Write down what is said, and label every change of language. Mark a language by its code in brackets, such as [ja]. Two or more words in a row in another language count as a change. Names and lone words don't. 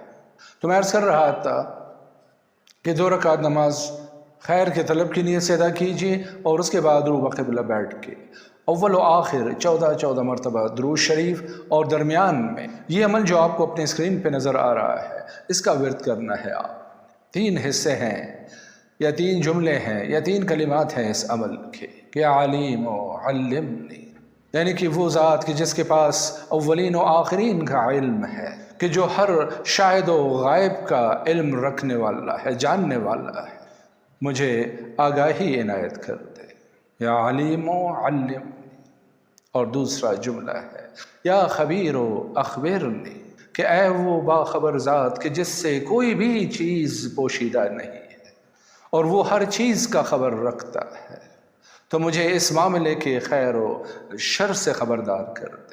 [ur] تو میں عرض کر رہا تھا کہ 2 رکعت نماز خیر کے طلب کی نیت سے ادا کیجیے، اور اس کے بعد رو بقبلہ بیٹھ کے اول و آخر 14 مرتبہ درود شریف، اور درمیان میں یہ عمل جو آپ کو اپنے اسکرین پہ نظر آ رہا ہے اس کا ورد کرنا ہے۔ آپ 3 حصے ہیں یا 3 جملے ہیں یا 3 کلمات ہیں اس عمل کے کہ [ar] علیم و علمنی، [ur] یعنی کہ وہ ذات کہ جس کے پاس اولین و آخرین کا علم ہے، کہ جو ہر شاہد و غائب کا علم رکھنے والا ہے، جاننے والا ہے، مجھے آگاہی عنایت کر دے، [ar] یا علیم و علمنی۔ [ur] اور دوسرا جملہ ہے [ar] یا خبیر و اخبرنی، [ur] کہ اے وہ باخبر ذات کہ جس سے کوئی بھی چیز پوشیدہ نہیں ہے اور وہ ہر چیز کا خبر رکھتا ہے، تو مجھے اس معاملے کے خیر و شر سے خبردار کر دے۔